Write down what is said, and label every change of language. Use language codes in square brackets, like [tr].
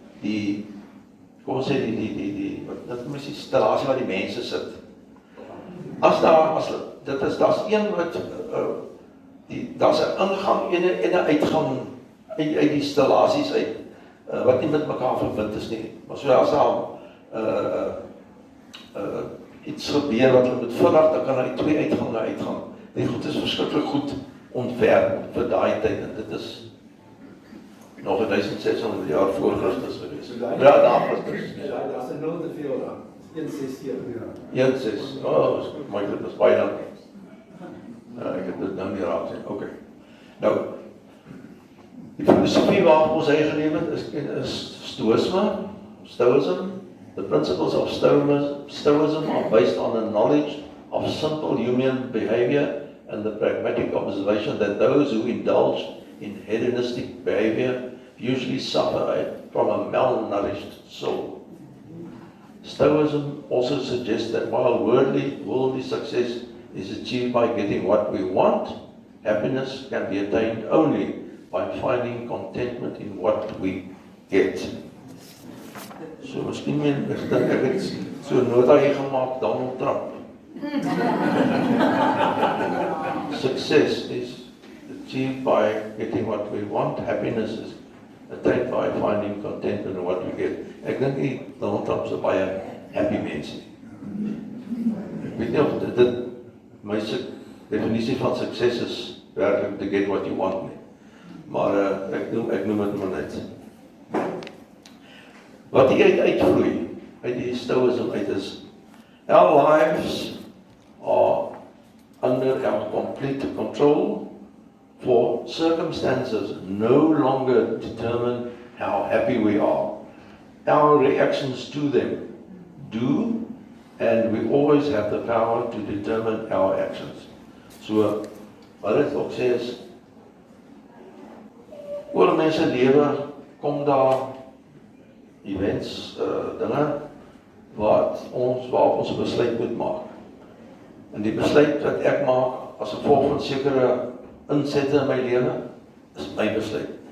[af] Kom ons sê dit is die installasie waar die mense sit. Daar's een wat daar's 'n ingang en 'n uitgang uit die installasies uit wat nie met mekaar verbind is nie. Maar so as daar iets gebeur wat met vinnig, dan kan daar 2 uitgange uitgaan. Die goed is verskriklik goed ontwerp vir daai tyd en dit is nog 1600 jaar voor Christus gewees. Ja, daar Christus. Daar's 'n 0 te veel daar. 167. 16. [en] My goodness, [af] baie dankie. Ek het dit nou nie raak sien. Okay. Nou, die filosofie waarop ons hy geleef het is Stoicism. [en] The principles of Stoicism are based on a knowledge of simple human behavior and the pragmatic observation that those who indulge in hedonistic behavior usually suffer from a malnourished soul. Stoicism also suggests that while worldly success is achieved by getting what we want, happiness can be attained only by finding contentment in what we get. [af] So miskien ek het so 'n nota hier gemaak, Donald Trump. [en] Success is achieved by getting what we want, happiness is attained by finding contentment in what we get. [af] Ek dink nie Donald Trump is 'n baie happy mens nie. Ek weet nie of dit my definisie van sukses is werklik [en] to get what you want [af] nie. Maar ek noem dit maar net. Wat hier uitvloei uit die Stoicism uit is, [en] our lives are under our complete control, for circumstances no longer determine how happy we are. Our reactions to them do, and we always have the power to determine our actions. So, [af] wat dit ook sê is, oor mense lewe kom daar events, dinge waarop ons 'n besluit moet maak. En die besluit wat ek maak as gevolg van sekere insette in my lewe, is my besluit.